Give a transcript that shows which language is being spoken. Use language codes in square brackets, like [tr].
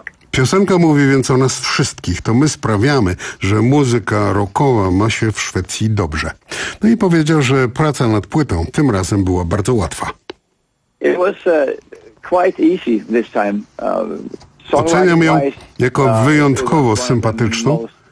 [pl] Piosenka mówi więc o nas wszystkich. To my sprawiamy, że muzyka rockowa ma się w Szwecji dobrze. No i powiedział, że praca nad płytą tym razem była bardzo łatwa. [en] It was quite easy this time. [pl] Oceniam ją jako wyjątkowo sympatyczną.